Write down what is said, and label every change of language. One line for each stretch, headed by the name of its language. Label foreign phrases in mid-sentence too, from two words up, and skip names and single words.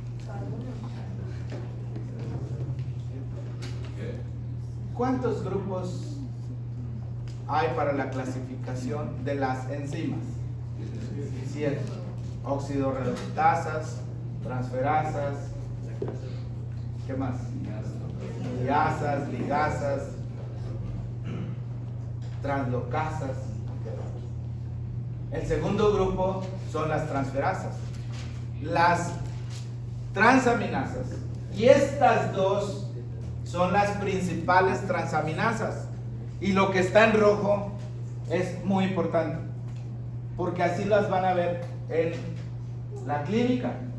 Spanish: ¿Cuántos grupos hay para la clasificación de las enzimas? 7. Oxidorreductasas, transferasas, ¿qué más? Liasas, ligasas, translocasas. El segundo grupo son las transferasas, las transaminasas, y estas dos son las principales transaminasas, y lo que está en rojo es muy importante porque así las van a ver en la clínica.